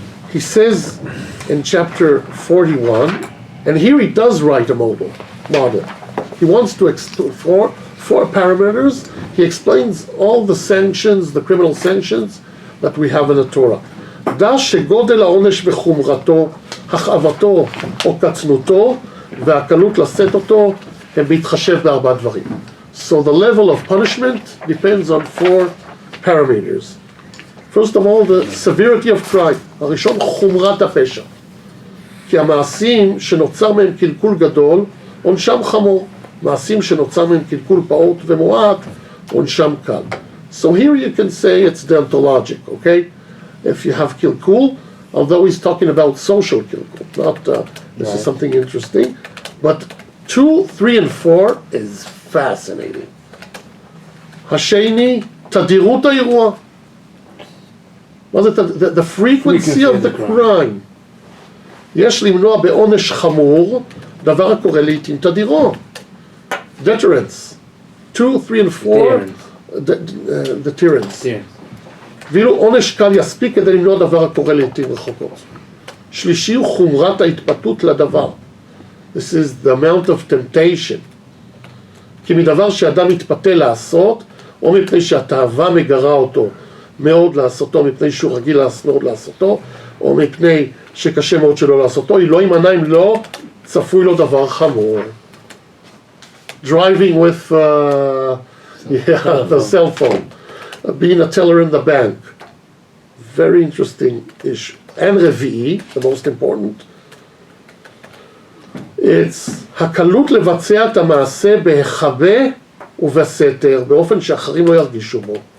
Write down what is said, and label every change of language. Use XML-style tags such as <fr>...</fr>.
<en>He says in chapter 41, and here he does write a model. He wants to explore 4 parameters. He explains all the sanctions, the criminal sanctions that we have in the Torah.</en> <he>דע שגודל העונש בחומרתו, הכאבתו או קצנותו והקלות לשאת אותו הם בהתחשב ב4 דברים.</he> <en>So the level of punishment depends on 4 parameters. First of all, the severity of crime.</en> <he>הראשון, חומרת הפשע. כי המעשים שנוצר מהם קלקול גדול, עונשם חמור. מעשים שנוצר מהם קלקול פעוט ומועט, עונשם קל.</he> <en>So here you can say it's deontologic, okay? If you have kilkul, although he's talking about social kilkul, not, this is something interesting. But 2, 3, and 4 is fascinating.</en> <he>השני, תדירות האירוע. מה זה</he> <en>the frequency of the crime.</en> <he>יש למנוע בעונש חמור, דבר הקורא לעתים תדירו.</he> <en>Deterrence. 2, 3, and 4, deterrence.</en> <he>ואילו עונש קל יספיק כדי למנוע דבר הקורא לעתים רחוקות. שלישי הוא חומרת ההתפתות לדבר.</he> <en>This is the amount of temptation.</en> <he>כי מדבר שאדם מתפתה לעשות, או מפני שהתאווה מגרה אותו מאוד לעשותו, מפני שהוא רגיל מאוד לעשותו, או מפני שקשה מאוד שלא לעשותו, היא לא יימנע אם לא צפוי לו דבר חמור.</he> <en>Driving with the cell phone. Being a teller in the bank. Very interesting issue.</en> <he>And רביעי,</he> <en>the most important, it's</en> <he>הקלות לבצע את המעשה בהיחבא ובסתר, באופן שאחרים לא ירגישו בו.</he>